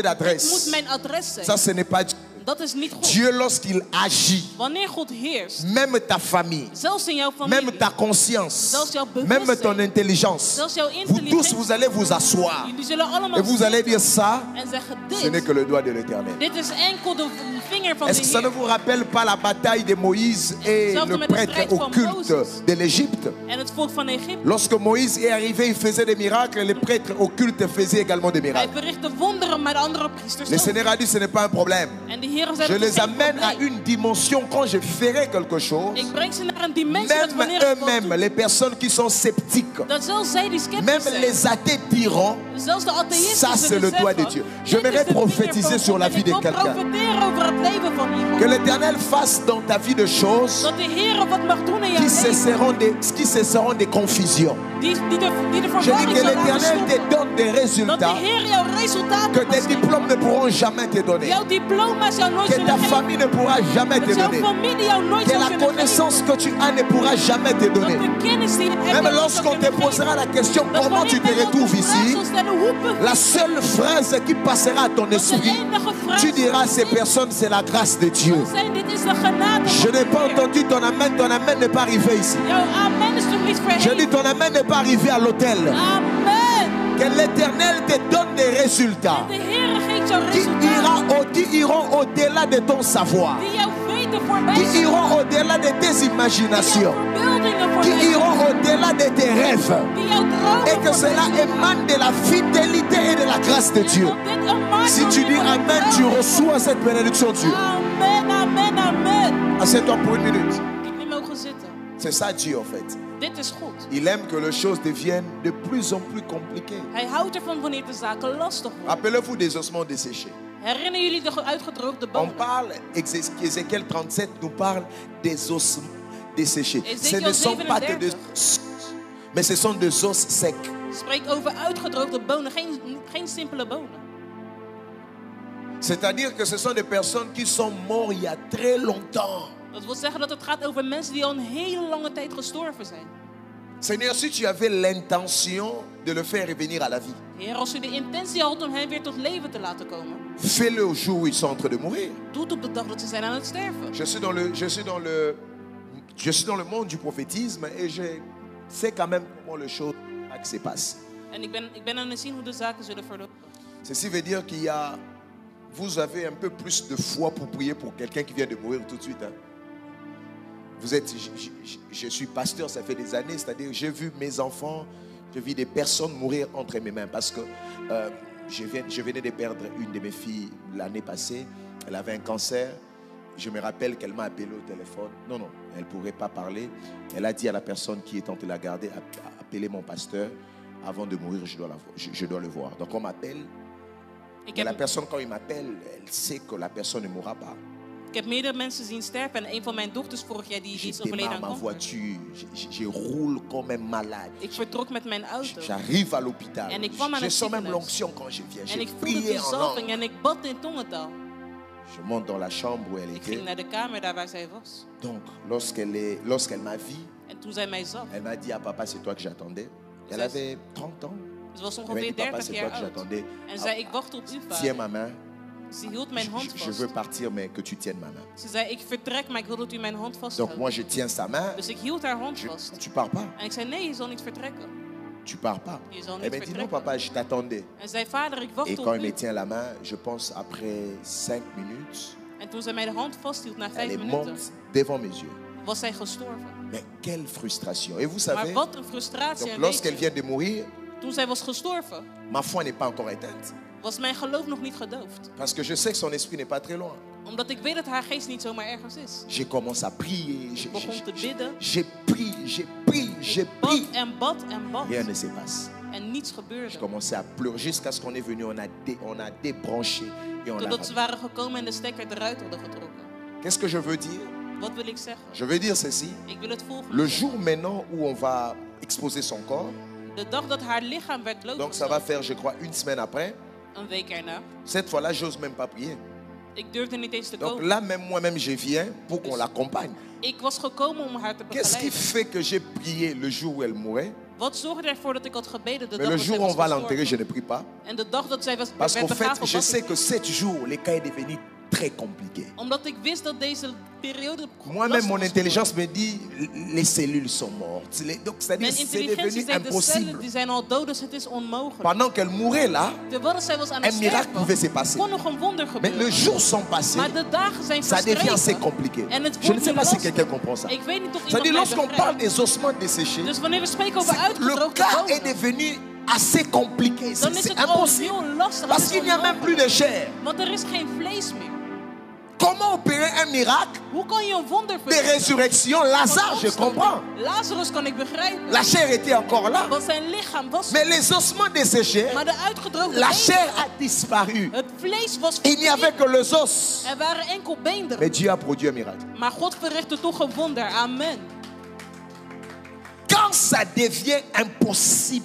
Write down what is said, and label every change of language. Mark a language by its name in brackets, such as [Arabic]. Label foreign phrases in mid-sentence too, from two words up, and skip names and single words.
[Dutch] Dit moet [French] d'adresse. [Dutch] mijn adres zijn. [French] Ça, ce n'est pas Dieu. [Dutch] Dat is niet goed. [French] Dieu, lorsqu'il agit, [Dutch] Wanneer God heerst, [French] même ta famille, [Dutch] zelfs in jouw familie, [French] même ta conscience, [Dutch] zelfs jouw [French] même [Dutch] bewustzijn, [French] ton intelligence, [Dutch] zelfs jouw [French] vous tous, [Dutch] intelligentie, [French] vous allez vous asseoir [Dutch] jullie zullen allemaal [French] et vous allez dire [Dutch] zitten [French] ça, [Dutch] en zeggen, [French] ce n'est [Dutch] dit, [French] que le doigt de l'Éternel. [Dutch] dit is enkel de vinger van [French] Est-ce [Dutch] de [French] que ça ne [Dutch] Heer. [French] vous rappelle pas la bataille de Moïse et [Dutch] Hetzelfde [French] le [Dutch] met de [French] prêtre [Dutch] strijd van [French] occulte [Dutch] Mozes. [French] de l'Égypte? [Dutch] En het volk van Egypte. [French] Lorsque Moïse est arrivé, il faisait des miracles et les prêtres occultes faisaient également des [Dutch] Hij [French] miracles. [Dutch] verrichtte wonderen, maar de andere priesters [French] Le [Dutch] ook. [French] Seigneur a dit, ce n'est pas un problème. [Dutch] En de Heer zei, [French] Je [Dutch] dat is [French] les [Dutch] geen [French] amène à [Dutch] probleem. [French] une dimension quand je ferai quelque chose. [Dutch] Ik breng ze naar een dimensie dat [French] Même [Dutch] wanneer ik wat [French] eux-mêmes, [Dutch] doe, [French] les personnes qui sont sceptiques, [Dutch] dat zelfs zij die sceptisch [French] même [Dutch] zijn, [French] les athées diront, [Dutch] zelfs de atheïsten [French] ça, c'est [Dutch] zullen [French] le doigt de [Dutch] zeggen, [French] Dieu. [Dutch] dit [French] J'aimerais [Dutch] is de vinger [French] prophétiser [Dutch] van [French] sur [Dutch] God [French] la [Dutch] en [French] vie [Dutch] ik [French] de [Dutch] wil [French] quelqu'un. [Dutch] profeteren over het leven van iemand. [French] Que l'Éternel fasse dans ta vie des choses [Dutch] Dat de Heer wat mag doen in jouw [French] qui [Dutch] leven. [French] cesseront des confusions. [Dutch] Die de [French] Je dis [Dutch] verwarring [French] que [Dutch] zal laten [French] l'Éternel te [Dutch] stoppen. [French] donne des [Dutch] Dat de [French] résultats [Dutch] Heer jouw resultaten [French] que [Dutch] gaat [French] tes [Dutch] schenken. [French] diplômes ne pourront jamais te donner. [Dutch] Jouw diploma's jou nooit [French] Que [Dutch] zullen [French] ta [Dutch] geven. [French] famille ne pourra jamais te [Dutch] Dat jouw [French] donner. [Dutch] familie jou nooit [French] Que [Dutch] zal [French] la [Dutch] kunnen geven. [French] connaissance que tu as ne pourra jamais te [Dutch] Dat [French] donner. [Dutch] de kennis die je hebt jou [French] Même [Dutch] nooit zal [French] lorsqu'on te [Dutch] kunnen [French] posera [Dutch] geven. [French] la question [Dutch] Dat [French] comment [Dutch] wanneer [French] tu te [Dutch] men jou de [French] retrouves [Dutch] vraag [French] ici, [Dutch] zal stellen, hoe bevind [French] la [Dutch] je [French] seule phrase qui passera à ton [Dutch] Dat de [French] esprit, [Dutch] enige vraag [French] tu diras [Dutch] zal [French] ces [Dutch] zijn, [French] personnes, c'est la grâce de Dieu. [Dutch] zal zijn, dit is de genade [French] Je [Dutch] van [French] n'ai [Dutch] de [French] pas [Dutch] Heer. [French] entendu ton amen n'est pas arrivé ici. [Dutch] Jouw amen is nog niet [French] Je dis [Dutch] verheven. [French] ton amen n'est pas arrivé à l'hôtel. [Dutch] Amen. [French] Que l'Éternel te donne des résultats [Dutch] De Heer geeft jou resultaten [French] qui iront au-delà de ton savoir, [Dutch] die jouw weten voorbij [French] qui [Dutch] zijn. [French] iront au-delà de tes [Dutch] Die [French] imaginations, [Dutch] jouw verbeeldingen [French] qui [Dutch] voorbij [French] iront [Dutch] zijn. [French] au-delà de tes rêves. [Dutch] Die jouw dromen [French] Et que [Dutch] voorbij [French] cela [Dutch] zijn. [French] émane de la fidélité et de la grâce de Dieu. [Dutch] Dat dit een maat [French] Si [Dutch] van [French] tu [Dutch] je [French] dis [Dutch] van [French] Amen, [Dutch] trouw [French] tu [Dutch] is. [French] reçois cette bénédiction de Dieu. [Dutch] Amen, amen, amen. [French] Assieds-toi pour une minute. [Dutch] Jullie mogen zitten. [French] C'est ça Dieu en fait. [Dutch] Dit is goed. [French] Il aime que les choses deviennent de plus en plus compliquées. [Dutch] Hij houdt ervan wanneer de zaken lastig worden. [French] Rappelez-vous des ossements desséchés. [Dutch] Herinneren jullie de uitgedroogde [French] On [Dutch] bonen? [French] parle, Ézéchiel 37 nous parle des ossements desséchés. Ce Ézéchiel ne sont pas que des 37. os, mais ce sont des os secs. [Dutch] Spreekt over uitgedroogde bonen, geen simpele bonen. [French] C'est-à-dire que ce sont des personnes qui sont mortes il y a très longtemps. [Dutch] Dat wil zeggen dat het gaat over mensen die al een hele lange tijd gestorven zijn. [French] Seigneur, si tu avais l'intention de le faire revenir à la vie, [Dutch] Heer, als u de intentie had om hen weer tot leven te laten komen, [French] fais-le au jour où ils sont en train de mourir. [Dutch] doe het op de dag dat ze zijn aan het sterven. [French] Je suis dans le monde du prophétisme et je sais quand même comment les choses se passent. [Dutch] En ik ben aan het zien hoe de zaken zullen verlopen. [French] Ceci veut dire vous avez un peu plus de foi pour prier pour quelqu'un qui vient de mourir tout de suite. Hein. Je suis pasteur, ça fait des années, c'est-à-dire j'ai vu mes enfants, j'ai vu des personnes mourir entre mes mains parce que je venais de perdre une de mes filles l'année passée. Elle avait un cancer. Je me rappelle qu'elle m'a appelé au téléphone. Non, elle ne pourrait pas parler. Elle a dit à la personne qui est en train de la garder, appelez mon pasteur. Avant de mourir, je dois le voir. Donc on m'appelle. Et la personne, quand il m'appelle, elle sait que la personne ne mourra pas. [Dutch] Ik heb meerdere mensen zien sterven en een van mijn dochters vorig jaar die is overleden aan kanker. [French] Je roule comme un malade. [Dutch] Ik vertrok met mijn auto. [French] J'arrive à l'hôpital. [Dutch] En ik kwam aan het [French] Je sens même [Dutch] ziekenhuis. [French] l'onction quand je viens. [Dutch] En [French] J'ai [Dutch] ik voelde [French] prié [Dutch] de [French] en [Dutch] zalving [French] langue. [Dutch] en ik bad in tongentaal. [French] Je monte dans la chambre où elle [Dutch] Ik ging [French] était. [Dutch] naar de kamer daar waar zij was. [French] Donc, lorsqu'elle m'a vu, [Dutch] En toen zij mij zag, [French] elle m'a dit, ah papa, c'est toi que j'attendais. Elle [Dutch] Zij- [French] avait 30 ans. [Dutch] ze was [French] Elle m'a dit, [Dutch] ongeveer [French] papa, [Dutch] 30 [French] c'est toi [Dutch] jaar [French] que [Dutch] oud. [French] j'attendais. [Dutch] En zei, ik wacht op u, [French] Tiens [Dutch] vader. [French] ma main. [Dutch] Ze hield mijn hand [French] Je [Dutch] vast. [French] veux partir, mais que tu tiennes ma main. [Dutch] Ze zei, ik vertrek, maar ik wil dat u mijn hand [French] Donc, [Dutch] vasthoudt. [French] moi, je tiens sa main. [Dutch] Dus ik hield haar hand vast. [French] Tu pars pas. [Dutch] En ik zei, nee, je zal niet vertrekken. [French] Tu pars pas. [Dutch] Je zal [French] Elle [Dutch] niet [French] m'a dit, non, [Dutch] vertrekken. [French] papa, je t'attendais. [Dutch] En zei, vader, ik wacht [French] Et [Dutch] op [French] quand il [Dutch] u. [French] me tient la main, je pense après 5 minutes, [Dutch] En toen zij mij de hand vasthield na [French] elle [Dutch] 5 [French] est [Dutch] minuten, [French] morte devant mes yeux. [Dutch] was zij gestorven. [French] Mais quelle frustration. Et vous [Dutch] Maar [French] savez, [Dutch] wat een frustratie. [French] donc [Dutch] En [French] lorsqu'elle [Dutch] weet je, [French] vient de mourir, [Dutch] toen zij was gestorven, [French] ma foi n'est pas encore éteinte. [Dutch] was mijn geloof nog niet gedoofd. [French] Parce que je sais que son esprit n'est pas très loin. [Dutch] Omdat ik weet dat haar geest niet zomaar ergens is. [French] J'ai commencé à prier. [Dutch] Ik begon te bidden. [French] J'ai prié, j'ai prié, j'ai [Dutch] Ik bad [French] prié. [Dutch] en bad en bad. [French] Rien ne se passe. [Dutch] En niets [French] Je [Dutch] gebeurde. [French] commençais à pleurer jusqu'à ce qu'on est venu, on a débranché et on a [Dutch] Totdat ze [French] ramené. [Dutch] waren gekomen en de stekker eruit hadden getrokken. [French] Qu'est-ce que je veux dire? [Dutch] Wat wil ik zeggen? [French] Je veux dire ceci. [Dutch] Ik wil het volgende [French] Le [Dutch] zeggen. [French] jour maintenant où on va exposer son corps, [Dutch] De dag dat haar lichaam werd [French] donc ça va [Dutch] blootgesteld, [French] faire, je crois, une semaine après. [Dutch] een week erna, [French] Cette fois-là, j'ose même pas prier. [Dutch] ik durfde niet eens te [French] Donc [Dutch] komen. [French] là, même moi-même, je viens pour qu'on l'accompagne. [Dutch] Ik was gekomen om haar te [French] Qu'est-ce qui [Dutch] begeleiden. [French] fait que j'ai prié le jour où elle mourait? [Dutch] Wat zorgde ervoor dat ik had gebeden de [French] Mais [Dutch] dag [French] le [Dutch] dat [French] jour [Dutch] zij [French] où on [Dutch] was [French] va l'enterrer, je [Dutch] gestorven? [French] ne prie pas. [Dutch] En de dag dat zij was [French] Parce qu'en [Dutch] werd [French] fait, [Dutch] begraven, [French] je [Dutch] was [French] sais [Dutch] ik [French] que [Dutch] niet. [French] 7 jours, les cas est devenu très compliqué. [Dutch] Omdat ik wist dat deze periode [French] Moi-même, [Dutch] lastig [French] mon [Dutch] was [French] intelligence [Dutch] geworden. [French] me dit, les cellules sont mortes. Donc, c'est-à-dire, [Dutch] Mijn [French] c'est [Dutch] intelligentie [French] devenu [Dutch] zegt, de cellen [French] impossible. [Dutch] die zijn al dood, dus het is onmogelijk. [French] Pendant qu'elle mourait là, [Dutch] Terwijl zij was aan het [French] un miracle pouvait se [Dutch] sterven, [French] passer. [Dutch] kon nog een wonder [French] Mais [Dutch] gebeuren. [French] le jour sont passés, [Dutch] Maar de dagen zijn [French] ça devient assez [Dutch] verstreken. [French] compliqué. [Dutch] En het [French] Je ne [Dutch] wordt [French] sais [Dutch] nu [French] pas si [Dutch] lastig. [French] quelqu'un comprend ça. [Dutch] Ik weet niet of iemand [French] C'est-à-dire, [Dutch] mij [French] lorsqu'on [Dutch] begrijpt. [French] parle des ossements desséchés, [Dutch] Dus wanneer we spreken over [French] le [Dutch] uitgedroogde [French] cas est [Dutch] bonen, [French] devenu assez compliqué. [Dutch] dan is [French] C'est [Dutch] het al [French] impossible. [Dutch] heel lastig. [French] Parce [Dutch] Het is [French] qu'il n'y a même plus [Dutch] onmogelijk. [French] de chair. [Dutch] Want er is geen vlees meer. [French] Comment opérer un miracle [Dutch] Hoe kan je een wonder [French] de [Dutch] verrichten? [French] résurrection? [Dutch] Van [French] Lazare, je [Dutch] opstanding. [French] comprends. [Dutch] Lazarus kan ik begrijpen. [French] La chair était encore là. [Dutch] Want zijn lichaam was [French] Mais les ossements desséchés, [Dutch] maar de uitgedroogde [French] la [Dutch] benen, [French] chair a disparu. [Dutch] het vlees was [French] Il n'y avait [Dutch] verdwenen. [French] que les os. [Dutch] Er waren enkel beenderen. [French] Mais Dieu a produit un miracle. [Dutch] Maar God verrichtte toch een wonder. Amen. [French] Quand ça devient impossible,